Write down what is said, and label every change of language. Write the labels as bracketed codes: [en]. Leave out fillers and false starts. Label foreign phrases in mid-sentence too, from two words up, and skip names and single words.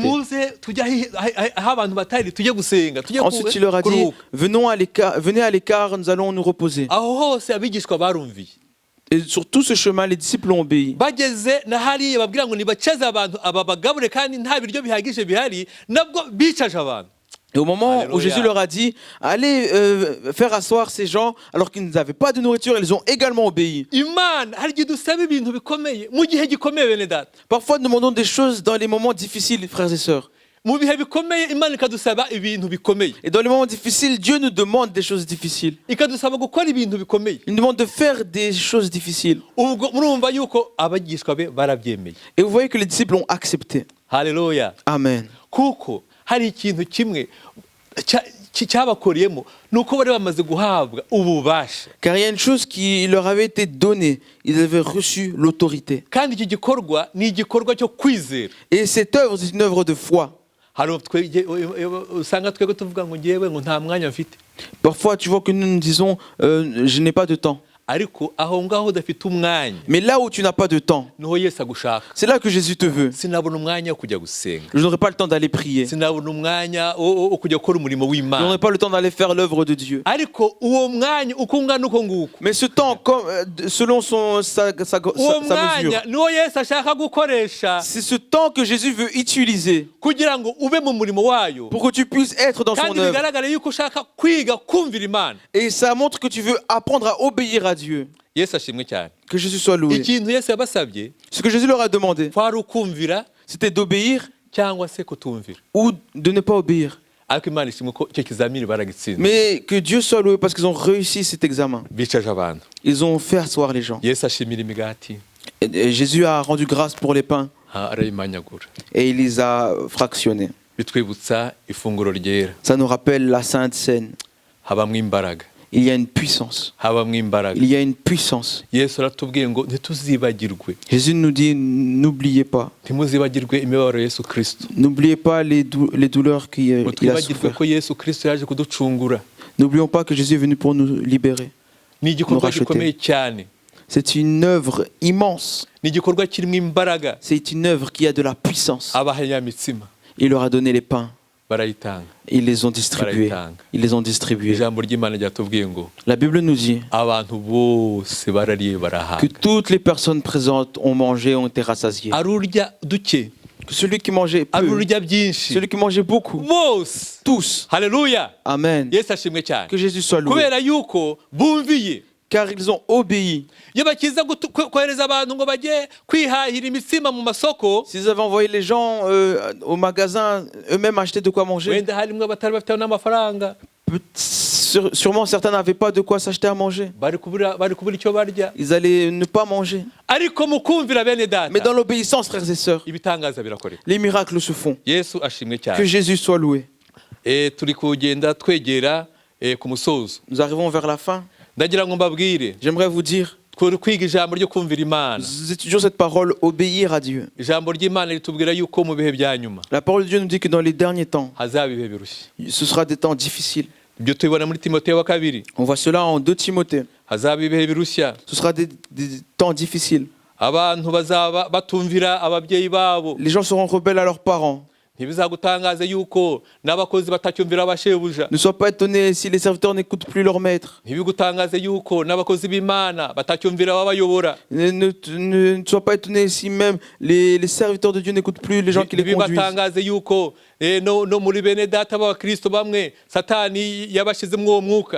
[rw] Nimuze tujya aho abantu batari tujye gusenga tujye [fr] Ensuite, il leur a dit, [rw] kuruhuka. [fr] venez à l'écart, nous allons nous reposer. [rw] Aho hose abigishwa barumviye. [fr] Et sur tout ce chemin, les disciples ont obéi. [rw] Bageze na hariya babwira ngo nibacaze abantu aba bagabure kandi nta biryo bihagije bihari nabwo bicaje abantu. [fr] Et au moment Alléluia. où Jésus leur a dit, allez faire asseoir ces gens, alors qu'ils n'avaient pas de nourriture, ils ont également obéi. [rw] Imana hari igihe dusaba ibintu bikomeye mu gihe gikomeye bene data. [fr] Parfois, nous demandons des choses dans les moments difficiles, frères et sœurs. [rw] Mu bihe bikomeye Imana ikadusaba ibintu bikomeye. [fr] Et dans les moments difficiles, Dieu nous demande des choses difficiles. [rw] Ikadusaba gukora ibintu bikomeye. [fr] Il nous demande de faire des choses difficiles. [rw] Ubwo murumva yuko abagishwa be barabyemeye. [fr] Et vous voyez que les disciples ont accepté. [rw] Haleluya. Amen. Kuko hari ikintu kimwe cyabakoreyemo nuko bari bamaze guhabwa ububasha. [fr] Car il y a une chose qui leur avait été donnée. Ils avaient reçu l'autorité. [rw] Kandi iki gikorwa ni igikorwa cyo kwizera. [fr] Et cette œuvre, c'est une œuvre de foi. [rw] Hari usanga twebwe tuvuga ngo ngewe ngo nta mwanya mfite. [fr] Parfois, tu vois que nous disons, je n'ai pas de temps. [rw] Ariko aho ngaho udafite umwanya [fr] Mais là où tu n'as pas de temps, [rw] niho Yesu agushaka. [fr] c'est là que Jésus te veut. [rw] Sinabona umwanya wo kujya gusenga. [fr] Je n'aurai pas le temps d'aller prier. Je [rw] Sinabona umwanya wo kujya gukora umurimo w'Imana. [fr] n'aurai pas le temps d'aller faire l'œuvre de Dieu. [rw] Ariko uwo mwanya uko ungana uko nguko. [fr] Mais ce temps, comme, selon [rw] Uwo [fr] sa [rw] mwanya [fr] mesure, [rw] niwo Yesu ashaka gukoresha [fr] c'est ce temps que Jésus veut utiliser [rw] kugira ngo ube mu murimo wayo. [fr] pour que tu puisses être dans son [rw] Kandi [fr] œuvre. [rw] bigaragare yuko ushaka kwiga kumvira Imana. [fr] Et ça montre que tu veux apprendre à obéir à Dieu. [rw] Yesu ashimwe cyane. [fr] Que Jésus soit loué. [rw] Ikintu Yesu yabasabye [fr] Ce que Jésus leur a demandé, [rw] kwari ukumvira [fr] c'était d'obéir [rw] cyangwa se kutumvira. [fr] ou de ne pas obéir. [rw] Ariko Imana ishimwe ko icyo kizamini baragitsinze. [fr] Mais que Dieu soit loué parce qu'ils ont réussi cet examen. [rw] Bicaje abantu. [fr] Ils ont fait asseoir les gens. [rw] Yesu ashimira imigati. [fr] Et Jésus a rendu grâce pour les pains [rw] arayimanyagura. [fr] et il les a fractionnés. [rw] Bitwibutsa ifunguro ryera. [fr] Ça nous rappelle la Sainte Seine. [rw] Habamwe imbaraga. [fr] Il y a une puissance. [rw] Habamwe imbaraga. [fr] Il y a une puissance. [rw] Yesu aratubwiye ngo ntituzibagirwe. [fr] Jésus nous dit, n'oubliez pas. [rw] Ntimuzibagirwe imibabaro ya Yesu Kristo. [fr] N'oubliez pas les douleurs qu'il a [rw] Mutwibagirwe [fr] souffert. [rw] ko Yesu Kristo yaje kuducungura. [fr] N'oublions pas que Jésus est venu pour nous libérer. [rw] Ni igikorwa [fr] racheter. [rw] gikomeye cyane. [fr] C'est une œuvre immense. [rw] Ni igikorwa kirimo imbaraga. [fr] C'est une œuvre qui a de la puissance. [rw] Abahanyamitsima [fr] Il leur a donné les pains. [rw] barayitanga. [fr] Ils les ont distribués. Ils les ont distribués. [rw] Ijambo ry'Imana ryatubwiye ngo [fr] La Bible nous dit [rw] abantu bose barariye [fr] que [rw] barahaga. [fr] toutes les personnes présentes ont mangé, ont été rassasiées. [rw] Arurya duke, [fr] Que celui qui mangeait peu, [rw] arurya byinshi. [fr] celui qui mangeait beaucoup, [rw] Bose. [fr] tous. [rw] Haleluya. Amen. Yesu ashimwe cyane. [fr] Que Jésus soit loué. [rw] Kubera yuko bumviye. [fr] Car ils ont obéi. [rw] Iyo bakiza kohereza abantu ngo bajye kwihahira imitsima mu masoko, [fr] S'ils avaient envoyé les gens au magasin, eux-mêmes acheter de quoi manger, [rw] wenda harimwe abatari bafite n'amafaranga, [fr] sûrement certains n'avaient pas de quoi s'acheter à manger. [rw] bari kubura icyo barya. [fr] Ils allaient ne pas manger. [rw] Ariko mukumvira bene data, [fr] Mais dans l'obéissance, frères et sœurs, [rw] ibitangaza birakoreka. [fr] les miracles se font. [rw] Yesu ashimwe [fr] Que [rw] cyane. [fr] Jésus soit loué. [rw] Turi kugenda twegera ku musozo. [fr] Nous arrivons vers la fin. [rw] Ndagira ngo mbabwire, [fr] J'aimerais vous dire, [rw] kwiga ijambo ryo kumvira Imana. [fr] nous étudions cette parole, obéir à Dieu. [rw] Ijambo ry'Imana ritubwira yuko mu bihe bya nyuma [fr] La parole de Dieu nous dit que dans les derniers temps, [rw] hazaba ibihe birushye. [fr] ce sera des temps difficiles. [rw] ibyo tubibona muri timoteyo wa kabiri. [fr] On voit cela en 2 Timothée. [rw] Hazaba ibihe birushya, [fr] Ce sera des temps difficiles. [rw] abantu bazaba batumvira ababyeyi babo. [fr] Les gens seront rebelles à leurs parents. [rw] Ntibizagutangaze yuko n'abakozi batacyumvira abashebuja. [fr] Ne sois pas étonné si les serviteurs n'écoutent plus leur maître. [rw] Ntibigutangaze yuko n'abakozi b'Imana batacyumvira ababayobora. [fr] Ne sois pas étonné si même les serviteurs de Dieu n'écoutent plus les gens qui les conduisent. [rw] Ntibibatangaze yuko no muri bene data b'abakristo bamwe satani yabashizemo uwo mwuka.